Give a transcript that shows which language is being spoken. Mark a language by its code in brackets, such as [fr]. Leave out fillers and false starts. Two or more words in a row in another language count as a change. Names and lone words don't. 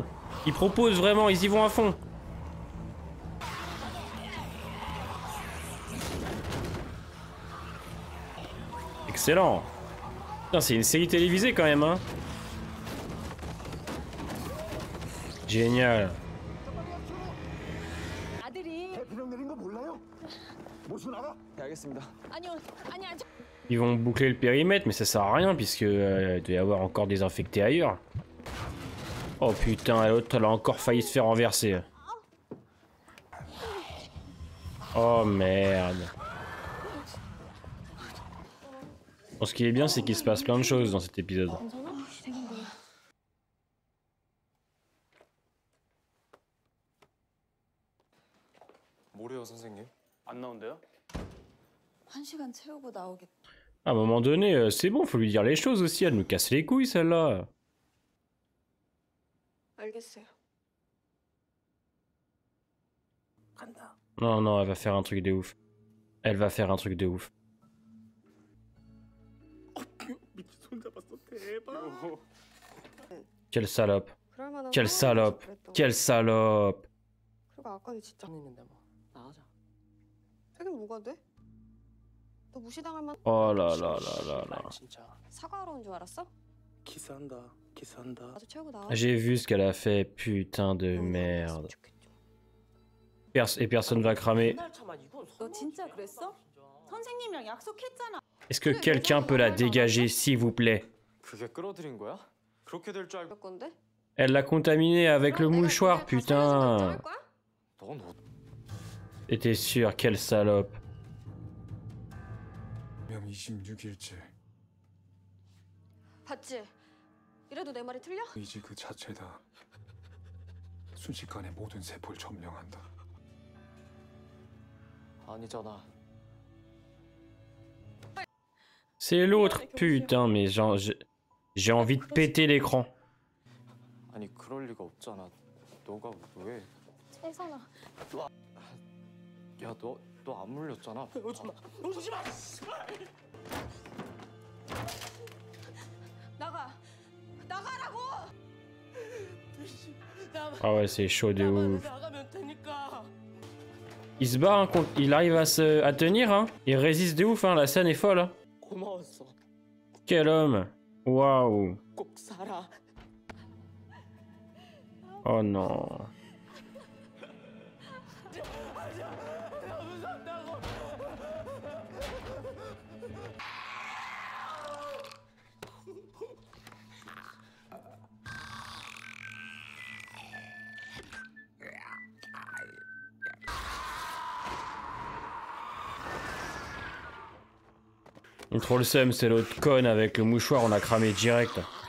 [fr] Ils proposent vraiment, ils y vont à fond. Excellent. Putain, c'est une série télévisée quand même, hein. Génial. [ko] 대피령 내린 거 몰라요? 무슨 알아? 알겠습니다. [fr] Ils vont boucler le périmètre, mais ça sert à rien puisque il doit y avoir encore des infectés ailleurs. Oh putain, l'autre elle a encore failli se faire renverser. Oh merde. Bon, ce qui est bien, c'est qu'il se passe plein de choses dans cet épisode. [ko] 뭐래요 선생님? 안 나온대요? 1시간 채우고 나오겠다. [fr] À un moment donné, c'est bon, faut lui dire les choses aussi, elle nous casse les couilles celle-là. [ko] 알겠어요. 간다. [fr] Non, non, elle va faire un truc de ouf. Elle va faire un truc de ouf. [ko] 손잡았어 대박. [fr] Quelle salope. [ko] 그럴 만한 [fr] Quelle salope. Quelle salope. [ko] 그리고 아까는 진짜 있는데 뭐 나가자. 되긴 뭐가 돼? 너 무시당할 만 [fr] Oh là là là là là. [ko] 진짜 사과하러 온 줄 알았어? 키스한다. 키스한다. 나도 채우고 나와. [fr] J'ai vu ce qu'elle a fait, putain de merde. Et personne va cramer. [ko] 너 진짜 그랬어? 선생님이랑 약속했잖아. [fr] Est-ce que quelqu'un peut la dégager, s'il vous plaît? [ko] 그게 끌어들인 거야? 그렇게 될 줄 알고. 그럴 건데? [fr] Elle l'a contaminé avec le mouchoir, putain. [ko] 넌 [fr] T'étais sûr, quelle salope. [ko] 명 26일째. 봤지? 이래도 내 말이 틀려? 의지 그 자체다. 순식간에 모든 세포를 점령한다. 아니잖아. [fr] C'est l'autre, putain, mais j'ai envie de péter l'écran. [ko] 아니 그럴 리가 없잖아. 너가 왜? 세상아. 야 너 안 물렸잖아. 오지 마. 오지 마. 나가. 나가라고. [fr] Ah ouais, c'est chaud de ouf. [ko] 나가면 되니까. [fr] Il se bat, hein, il arrive à tenir, hein. Il résiste de ouf, hein. La scène est folle. Hein. [ko] 고마웠어. [fr] Quel homme. Waouh. [ko] 꼭 살아. [fr] Oh non. Trop le seum, c'est l'autre conne avec le mouchoir, on a cramé direct.